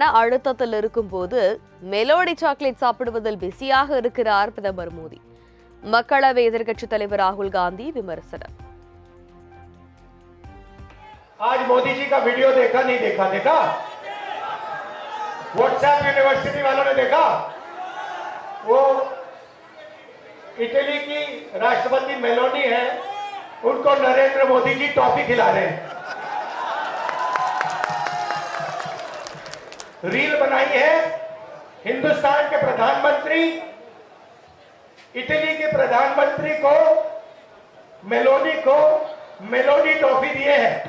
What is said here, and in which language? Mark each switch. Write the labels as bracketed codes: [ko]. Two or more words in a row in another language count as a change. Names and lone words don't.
[ta] அழுத்தத்தில் இருக்கும்போது மெலோடி சாக்லேட் சாப்பிடுவதில் பிஸியாக இருக்கிறார் பிரதமர் மோடி. மக்களவை எதிர்க்கட்சித் தலைவர் ராகுல் காந்தி விமர்சனம். [hi] आज मोदी जी का वीडियो देखा नहीं देखा देखा [en] WhatsApp university [hi] वालों ने देखा वो इटली की राष्ट्रपति मेलोनी है उनको नरेंद्र मोदी जी टॉफी खिला रहे हैं रील बनाई है हिंदुस्तान के प्रधानमंत्री इटली के प्रधानमंत्री को मेलोनी टॉफी दिए हैं